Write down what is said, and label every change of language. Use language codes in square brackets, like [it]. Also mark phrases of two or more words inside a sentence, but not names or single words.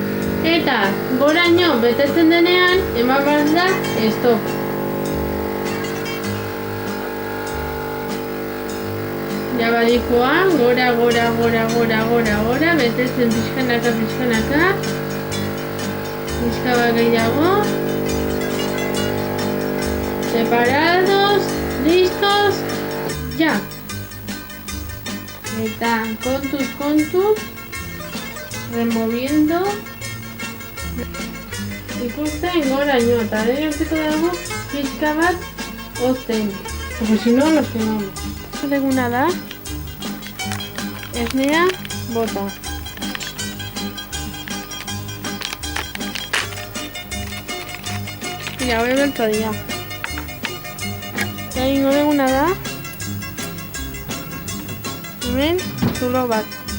[eu] Eta goraino betetzen denean, eman behar da stop. Jabadikoa, gora, betetzen pixkanaka. Pixka bat gehiago. [es] Separados, listos, ya. [eu] Eta kontuz, removiendo. Ikusten goraino eta utziko dugu pixka bat hozten. [es] Porque si no nos quemamos. [eu] zer eguna da, esnea bota. Mira, hori beltza dira. Eta ingo deguna da, hemen zulo bat.